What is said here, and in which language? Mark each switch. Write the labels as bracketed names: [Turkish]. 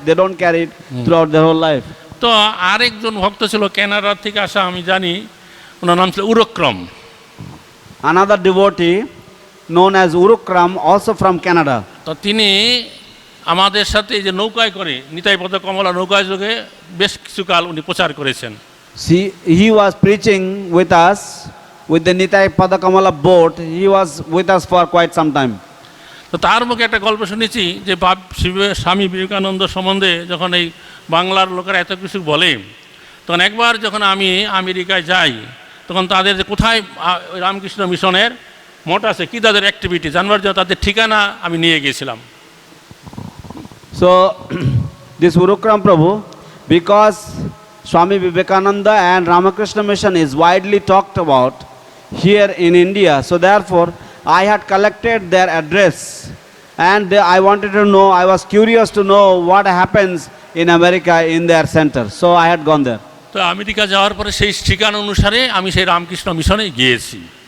[English] They don't carry it throughout their whole life. [Bangla] তো আরেকজন ভক্ত ছিল কানাডা থেকে আসা, আমি জানি, ওনার নাম ছিল উরক্রম। [English] Another devotee known as Urukram, also from Canada. [Bangla] তো তিনি আমাদের সাথে যে নৌকায় করে নিতাই পদ কমলা নৌকায় যোগে বেশ কিছুকাল উনি প্রচার করেছেন। [English] See, he was preaching with us with the Nitai Padakamala boat. He was with us for quite some time. [Bangla] তো তার মুখে একটা গল্প শুনেছি যে স্বামী বিবেকানন্দ সম্বন্ধে যখন এই বাংলার লোকেরা এত কিছু বলে, তখন একবার যখন আমি আমেরিকায় যাই, তখন তাদের যে কোথায় রামকৃষ্ণ মিশনের মঠ আছে, কি তাদের অ্যাক্টিভিটি জানবার জন্য তাদের ঠিকানা আমি নিয়ে গিয়েছিলাম। [English] So this Urukram Prabhu, because Swami Vivekananda and Ramakrishna Mission is widely talked about here in India, so therefore I had collected their address, and I wanted to know, I was curious to know what happens in America in their center, so I had gone there. [Bangla] তো America যাওয়ার পরে সেই ঠিকানা অনুসারে আমি সেই রামকৃষ্ণ মিশনে গিয়েছি।